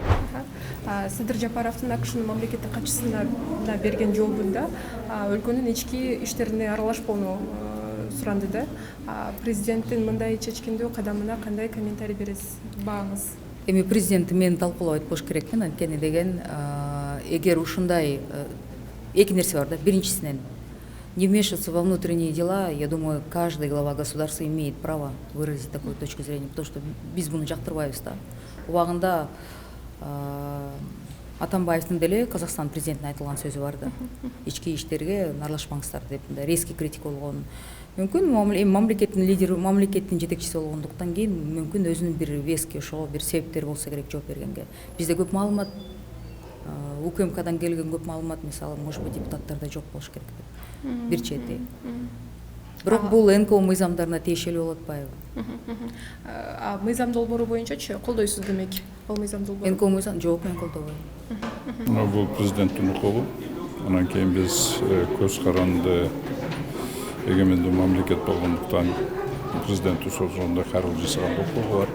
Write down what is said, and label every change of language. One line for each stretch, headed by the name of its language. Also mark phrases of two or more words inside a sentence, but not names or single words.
Kyrgyz: Садыр Жапаровдун АКШнын мамлекеттик катчысына берген жообунда өлкөнүн ички иштерине аралашпоону суранды да. Президенттин мындай чечкиндүү кадамына кандай комментарий бересиз? Бааңыз. Эми президентти мен талкуулап айтпош керекмин, анткени деген эгер ушундай эки нерсе бар да.
Russian: Биринчисинен не вмешиваться во внутренние дела, я думаю, каждый глава государства имеет право выразить такую точку зрения, потому что
Kyrgyz: биз буну жактырбайбыз да. Убагында Атамбаевдин деле Казакстан президентине айтылган сөзү бар да. Ички иштерге аралашпаңыздар деп резкий критика болгон. Мүмкүн мамлекеттин лидери, мамлекеттин жетекчиси болгондуктан кийин мүмкүн өзүнүн бир вески ошого бир себептери болсо керек жооп бергенге. Бизде көп маалымат, УКМКдан келген көп маалымат, мисалы,
Russian: может быть,
Kyrgyz: депутаттарда жок болуш керек деп. Бир чети. Бирок бул НКО мыйзамдарына тиешелүү болуп атпайбы? Мыйзам долбоору боюнчачы колдойсуз демек. Ал мыйзам долбоору. НКО мыйзам жок, мен колдобойм. Бул президенттин укугу. Анан кийин биз көз каранды эгемендүү мамлекет болгондуктан президент ошондой карыл жасаган укугу бар.